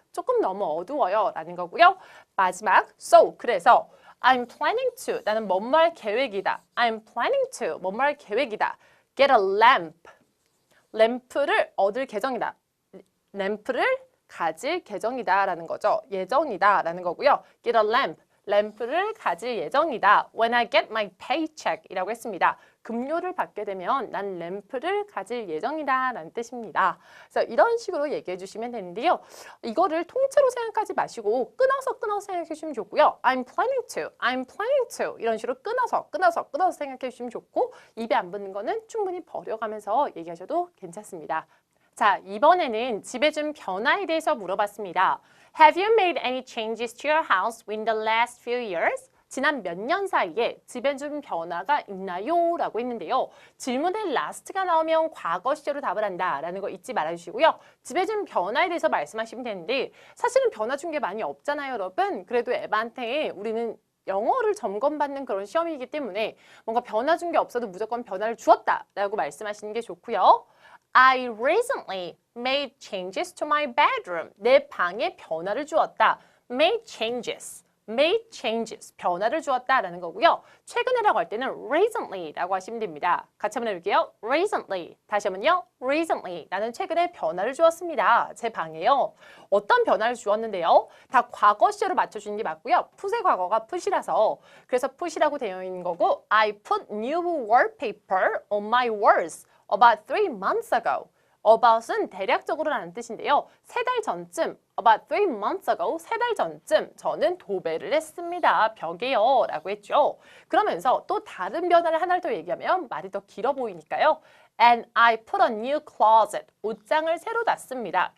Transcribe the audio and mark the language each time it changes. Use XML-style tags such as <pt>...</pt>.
<ko>조금 너무 어두워요 라는 거고요. 마지막 so 그래서</ko> <en>I'm planning to</en> <ko>나는 뭐뭐 할 계획이다.</ko> <en>I'm planning to</en> <ko>뭐뭐 할 계획이다.</ko> <en>Get a lamp.</en> <ko>램프를 얻을 계정이다. 램프를 가질 계정이다라는 거죠. 예정이다라는 거고요.</ko> <en>Get a lamp.</en> <ko>램프를 가질 예정이다.</ko> <en>When I get my paycheck</en> <ko>이라고 했습니다. 급료를 받게 되면 난 램프를 가질 예정이다 라는 뜻입니다. 그래서 이런 식으로 얘기해 주시면 되는데요. 이거를 통째로 생각하지 마시고 끊어서 생각해 주시면 좋고요.</ko> <en>I'm planning to</en> <ko>이런 식으로 끊어서 생각해 주시면 좋고 입에 안 붙는 거는 충분히 버려가면서 얘기하셔도 괜찮습니다. 자, 이번에는 집에 준 변화에 대해서 물어봤습니다.</ko> <en>Have you made any changes to your house in the last few years?</en> <ko>지난 몇 년 사이에 집에 준 변화가 있나요? 라고 했는데요. 질문에 last가 나오면 과거 시제로 답을 한다라는 거 잊지 말아주시고요. 집에 준 변화에 대해서 말씀하시면 되는데 사실은 변화 준 게 많이 없잖아요, 여러분. 그래도 에바한테 우리는 영어를 점검받는 그런 시험이기 때문에 뭔가 변화 준 게 없어도 무조건 변화를 주었다라고 말씀하시는 게 좋고요.</ko> <en>I recently made changes to my bedroom.</en> <ko>내 방에 변화를 주었다. made changes. 변화를 주었다라는 거고요. 최근에라고 할 때는 recently라고 하시면 됩니다. 같이 한번 해볼게요. recently. 다시 한번요. recently. 나는 최근에 변화를 주었습니다. 제 방에요. 어떤 변화를 주었는데요? 다 과거 시제로 맞춰주는 게 맞고요. 풋의 과거가 풋이라서 그래서 풋이라고 되어 있는 거고</ko> <en>I put new wallpaper on my walls about 3 months ago.</en> <ko>about은 대략적으로라는 뜻인데요. 3달 전쯤,</ko> <en>about 3 months ago,</en> <ko>3달 전쯤 저는 도배를 했습니다. 벽에요. 라고 했죠. 그러면서 또 다른 변화를 하나를 더 얘기하면 말이 더 길어 보이니까요.</ko> <en>And I put a new closet.</en> <ko>옷장을 새로 놨습니다.</ko>